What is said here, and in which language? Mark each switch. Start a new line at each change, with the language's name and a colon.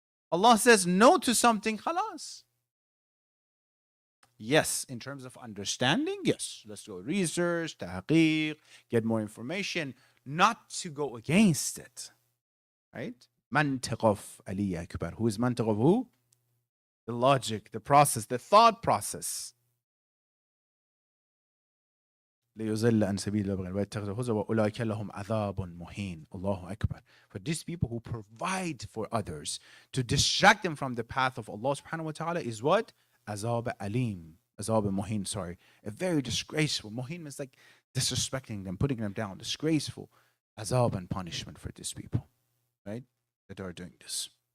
English: Allah says no to something. Khalas. Yes, in terms of understanding, yes. Let's go research, tahqiq, get more information. Not to go against it. Right? Mantiq of Ali Akbar. Who is mantiq of who? The logic, the process, the thought process.
Arabic: ليضل عن سبيل الله ويتخذ هزوا وأولئك لهم عذاب مهين. Allahu Akbar.
English: For these people who provide for others to distract them from the path of Allah subhanahu wa ta'ala is what? Azab alim. Azab muhin, sorry. A very disgraceful. Muhin means like disrespecting them, putting them down. Disgraceful. Azab and punishment for these people. Right? That are doing this.